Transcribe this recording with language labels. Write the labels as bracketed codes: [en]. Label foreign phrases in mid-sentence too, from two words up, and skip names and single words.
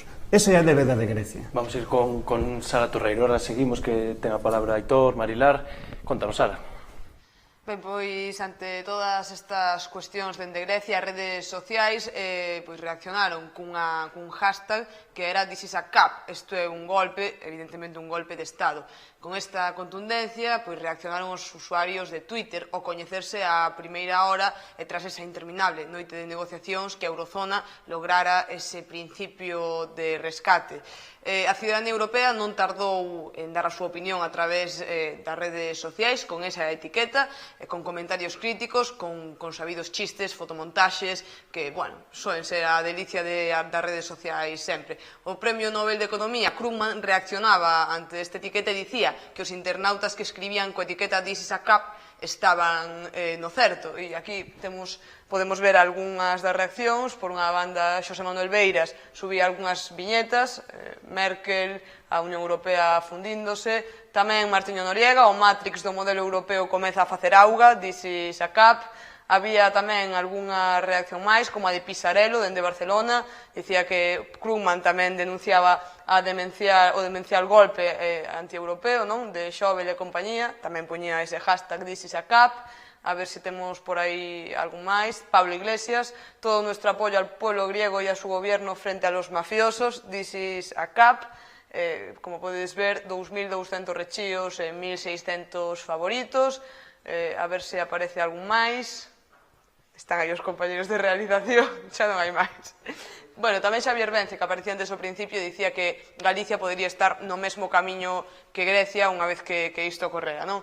[gl] Esa é a débeda de Grecia. Vamos a ir con Sara Torreiro. [es] Ahora seguimos, [gl] que ten a palabra Aitor, Marilar. Contanos, Sara. Ben, pois, ante todas estas cuestións dende Grecia, as redes sociais pois reaccionaron cun hashtag que era [en] This is a cap. [gl] Isto é un golpe, evidentemente un golpe de Estado. Con esta contundencia, pois reaccionaron os usuarios de Twitter ao coñecerse a primeira hora e tras esa interminable noite de negociacións que a Eurozona lograra ese principio de rescate. A ciudadanía europea non tardou en dar a súa opinión a través das redes sociais con esa etiqueta, con comentarios críticos, con sabidos chistes, fotomontaxes, que, bueno, soen ser a delicia das redes sociais sempre. O Premio Nobel de Economía, Krugman, reaccionaba ante esta etiqueta e dicía que os internautas que escribían coa etiqueta [en] This is a cap [gl] estaban no certo. E aquí podemos ver algunhas das reaccións. Por unha banda, Xosé Manuel Beiras subía algunhas viñetas, Merkel, a Unión Europea fundíndose, tamén Martiño Noriega, o Matrix do modelo europeo comeza a facer auga, [en] This is a cap. [gl] Había tamén algunha reacción máis, como a de Pisarello, dende Barcelona, dicía que Krugman tamén denunciaba o demencial golpe anti-europeo, non? De Schäuble e compañía, tamén poñía ese hashtag [en] This is a cap. [gl] A ver se temos por aí algún máis. [es] Pablo Iglesias, todo nuestro apoyo al pueblo griego y a su gobierno frente a los mafiosos, [en] This is a cap. [gl] Como podedes ver, 2.200 rechíos e 1.600 favoritos. A ver se aparece algún máis. Están aí os compañeros de realización, xa non hai máis. Bueno, tamén Xavier Vence, que aparecía antes ao principio, dicía que Galicia podería estar no mesmo camiño que Grecia unha vez que isto ocorrera, non?